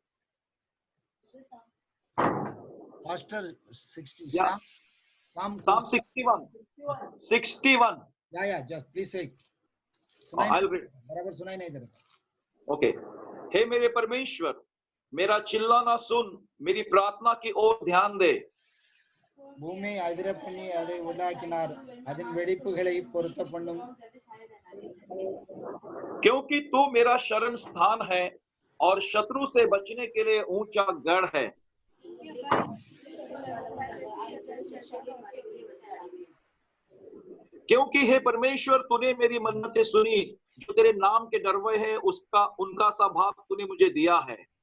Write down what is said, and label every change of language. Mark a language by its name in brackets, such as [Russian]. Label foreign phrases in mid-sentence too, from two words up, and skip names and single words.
[English] Pastor 60 Yeah. Psalm 61. Yeah, just please wait. I'll read. [Hindi] बराबर सुनाई नहीं दे रहा। ओके। हे मेरे परमेश्वर, मेरा चिल्लाना सुन, मेरी प्रार्थना की ओर ध्यान दे। [Tamil] பூமி அதிர பண்ணி அதை உண்டாக்கினார், அதன் வெடிப்புகளை பொருத்த பண்ணும்। [Hindi] क्योंकि तू मेरा शरण स्थान है और शत्रु से बचने के लिए ऊंचा गढ़ है। क्योंकि हे परमेश्वर, तूने मेरी मन्नतें सुनी, जो तेरे नाम के डरवे है उनका सा भाग तूने मुझे दिया है।